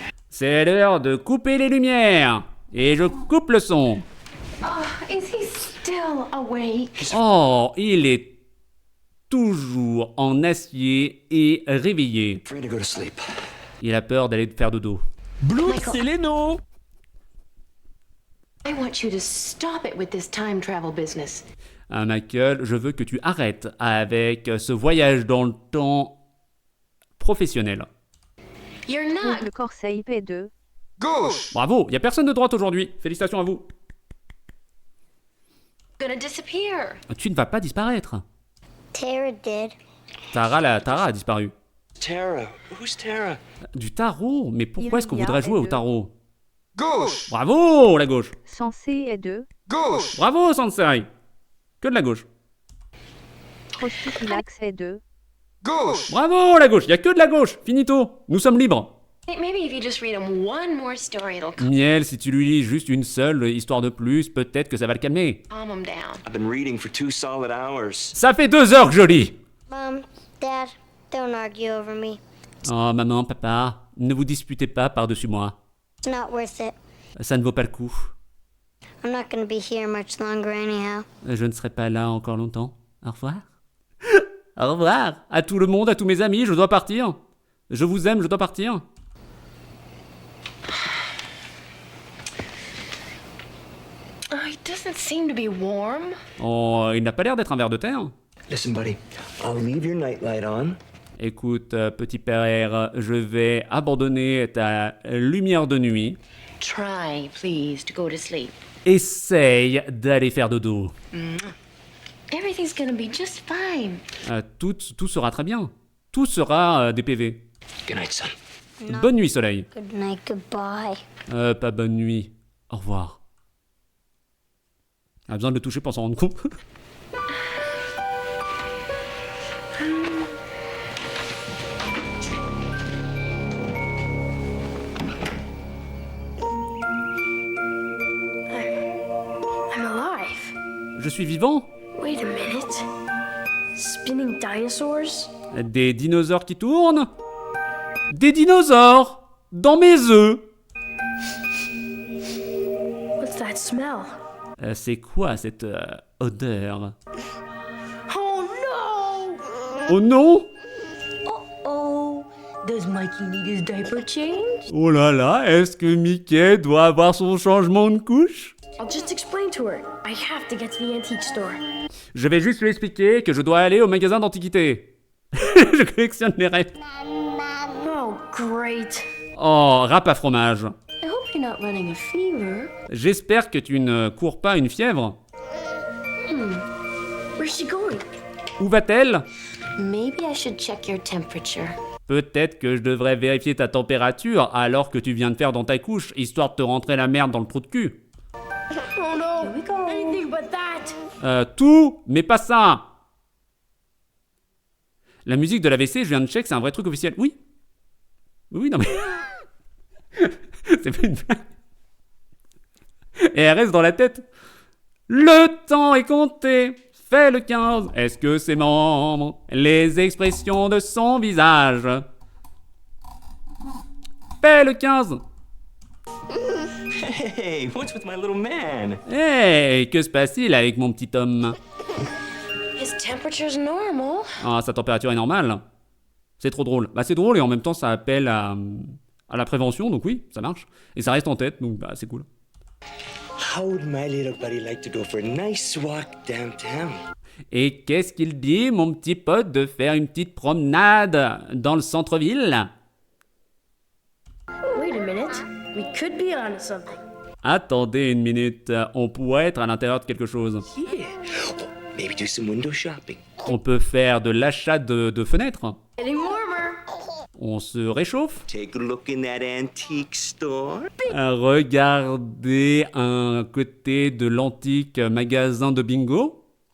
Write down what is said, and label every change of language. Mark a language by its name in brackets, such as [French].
[French] C'est l'heure de couper les lumières. Et je coupe le son. [English] Is he still awake? [French] Oh, il est toujours en acier et réveillé. [English] Free to go to sleep. [French] Il a peur d'aller faire dodo. Blood, c'est Leno! [English] I want you to stop it with this time travel business. [French] Ah, Michael, je veux que tu arrêtes avec ce voyage dans le temps professionnel. [English] You're not. [French] Le corset IP2. Gauche. Bravo, il n'y a personne de droite aujourd'hui. Félicitations à vous. [English] Gonna disappear. [French] Tu ne vas pas disparaître. [English] Tara did. [French] Tara a disparu. [English] Tara. Who's Tara? [French] Du tarot? Mais pourquoi est-ce qu'on Iria voudrait jouer est au de- tarot? Gauche. Bravo, la gauche. Sensei est 2. Gauche. Bravo, Sensei. Que de la gauche. Prostipilax est 2. Gauche. Bravo, la gauche. Il n'y a que de la gauche. Finito. Nous sommes libres. [English] Hey, maybe if you just read him one more story, it'll [French] Miel, si tu lui lis juste une seule histoire de plus, peut-être que ça va le calmer. [English] calm him down. I've been reading for 2 solid hours. [French] Ça fait 2 heures que je lis. [English] Mom, Dad, don't argue over me. [French] Oh, maman, papa, ne vous disputez pas par-dessus moi. [English] It's not worth it. [French] Ça ne vaut pas le coup. [English] I'm not gonna be here much longer anyhow. [French] Je ne serai pas là encore longtemps. Au revoir. Au revoir. À tout le monde, à tous mes amis, je dois partir. Je vous aime, je dois partir. [English] Oh, he doesn't seem to be warm. [French] Oh, il n'a pas l'air d'être un ver de terre. [English] Listen, buddy. I'll leave your nightlight on. [French] Écoute, petit père, je vais abandonner ta lumière de nuit. [English] Try, please, to go to sleep. [French] Essaye d'aller faire dodo. [English] Everything's gonna be just fine. [French] Tout sera très bien. Tout sera des PV. [English] Good night, son. [French] Bonne nuit, Soleil. [English] Good night, goodbye. [French] Pas bonne nuit. Au revoir. A besoin de le toucher pour s'en rendre compte. [English] I'm alive. [French] Je suis vivant. [English] Wait a minute. Spinning dinosaurs? [French] Des dinosaures qui tournent. Des dinosaures dans mes œufs. [English] What's that smell? [French] C'est quoi cette odeur? [English] Oh no! [French] Oh non! [English] Oh, does Mikey need his diaper change? [French] Oh là là, est-ce que Mickey doit avoir son changement de couche? [English] I'll just explain to her. I have to get to the antique store. [French] Je vais juste lui expliquer que je dois aller au magasin d'antiquité. Je collectionne les rêves. [English] Oh, great. [French] Oh, râpe à fromage. [English] I hope you're not running a fever. [French] J'espère que tu ne cours pas une fièvre. [English] Where's she going? [French] Où va-t-elle? [English] Maybe I should check your temperature. [French] Peut-être que je devrais vérifier ta température alors que tu viens de faire dans ta couche, histoire de te rentrer la merde dans le trou de cul. [English] Oh no! Anything but that! [French] Tout, mais pas ça. La musique de l'AVC, je viens de check, c'est un vrai truc officiel. Oui. Oui, non mais... c'est pas une blague. Et elle reste dans la tête. Le temps est compté. Fais le 15. Est-ce que ses membres, les expressions de son visage? Fais le 15. [English] Hey, what's with my little man? [French] Hey, que se passe-t-il avec mon petit homme? [English] His temperature's normal. [French] Ah, sa température est normale. C'est trop drôle. Bah, c'est drôle et en même temps, ça appelle à la prévention, donc oui, ça marche. Et ça reste en tête, donc bah, c'est cool. [English] How would my little buddy like to go for a nice walk downtown? [French] Et qu'est-ce qu'il dit, mon petit pote, de faire une petite promenade dans le centre-ville? [English] Wait a minute. We could be onto something. [French] Attendez une minute, on pourrait être à l'intérieur de quelque chose. [English] Yeah. Oh, maybe do some window shopping. [French] On peut faire de l'achat de fenêtres. [English] Getting warmer. [French] On se réchauffe. [English] Take a look in that antique store. [French] Regardez un côté de l'antique magasin de bingo.